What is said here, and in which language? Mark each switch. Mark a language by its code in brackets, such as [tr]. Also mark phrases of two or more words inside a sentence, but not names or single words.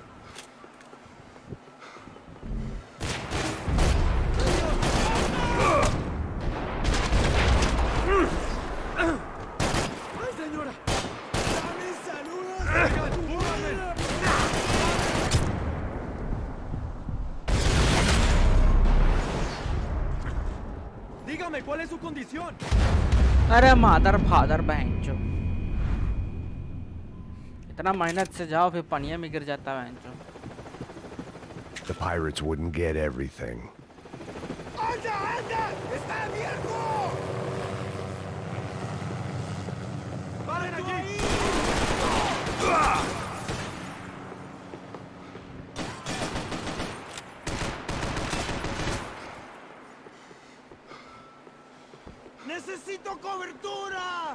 [es] ¡Ay, señora! ¡Dame saludos! Dígame, ¿cuál es su condición? [hi] अरे [en] mother father [hi] बहनचो, इतना मेहनत से जाओ फिर पनिया में गिर जाता बहनचो. [en] The pirates wouldn't get everything. [es] ¡Anda, anda! ¡Está abierto! ¡Paren aquí! ¡Necesito cobertura!